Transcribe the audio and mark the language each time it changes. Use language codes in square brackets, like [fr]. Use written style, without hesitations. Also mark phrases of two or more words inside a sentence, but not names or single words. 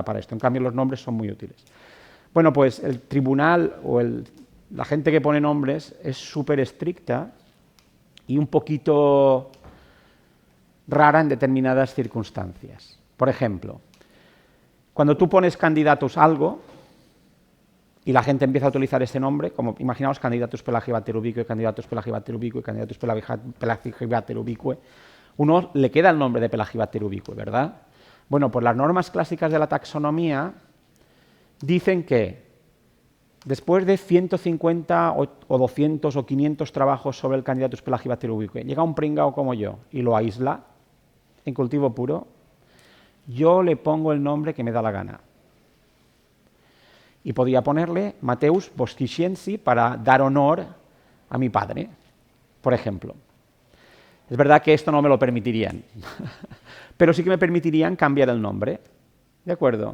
[es] En cambio, los nombres son muy útiles. Bueno, pues el tribunal o la gente que pone nombres es súper estricta y un poquito rara en determinadas circunstancias. Por ejemplo, cuando tú pones candidatos a algo y la gente empieza a utilizar ese nombre, como imaginaos candidatus Pelagibater ubique, candidatus Pelagibater ubique, candidatus Pelagibater ubique, uno le queda el nombre de Pelagibater ubique, ¿verdad? Bueno, pues las normas clásicas de la taxonomía dicen que después de 150 o 200 o 500 trabajos sobre el candidatus Pelagibater ubique, llega un pringao como yo y lo aísla en cultivo puro, yo le pongo el nombre que me da la gana. Y podía ponerle Mateus Boschiciensi para dar honor a mi padre, por ejemplo. Es verdad que esto no me lo permitirían, pero sí que me permitirían cambiar el nombre, ¿de acuerdo?